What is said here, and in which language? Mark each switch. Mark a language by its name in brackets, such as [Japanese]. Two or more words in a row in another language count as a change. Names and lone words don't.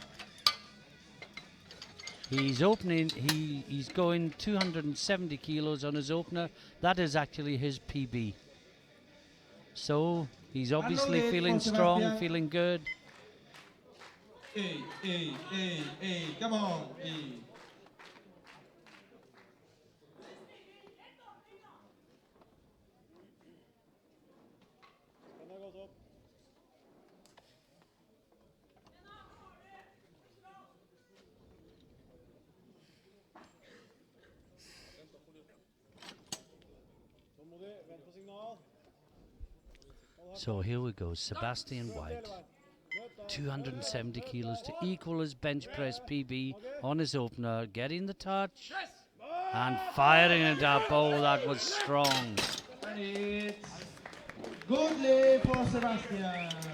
[English] He's opening, he's going 270 kilos on his opener. That is actually his PB. So he's obviously Arnold feeling for strong, Sebastian. feeling good. Hey, come on, hey. [Russian] Она готов. [Norwegian] Tålmodig, vent på signal. [English] So here we go, Sebastian White. 270 kilos to equal his bench press PB on his opener, getting the touch and firing it up. Oh, that was strong. And it's good lay for Sebastian.